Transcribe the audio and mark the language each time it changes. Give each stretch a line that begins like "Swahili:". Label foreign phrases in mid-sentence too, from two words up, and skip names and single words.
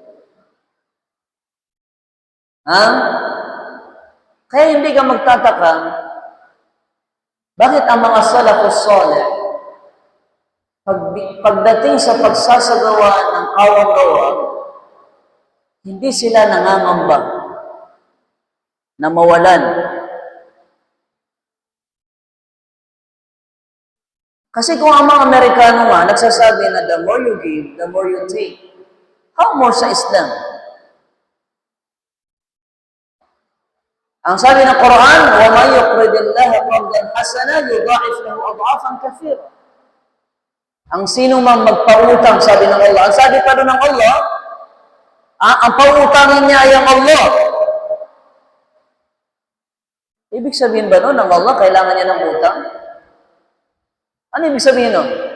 Filipino: Kaya hindi ka magtataka, bakit ang mga
Arabic: السلف الصالح,
Filipino: pagdating sa pagsasagawa ng kawang-gawa, hindi sila nangangamba na mawalan. Kasi kung ang mga Amerikano nga, nagsasabi na
English: the more you give, the more you take. How more
Filipino: sa Islam? Ang sabi ng Quran,
Arabic: وَمَنْ يُقْرِضِ اللَّهَ قَرْضًا حَسَنًا يُضَاعِفْ لَهُ أَضْعَافًا كَثِيرًا.
Filipino: Ang sino mang magpautang, sabi ng Allah. Ang sabi pa doon ng Allah, ang pautangin niya ay ang Allah. Ibig sabihin ba noon ng Allah, kailangan niya ng utang? Ano ibig sabihin nun?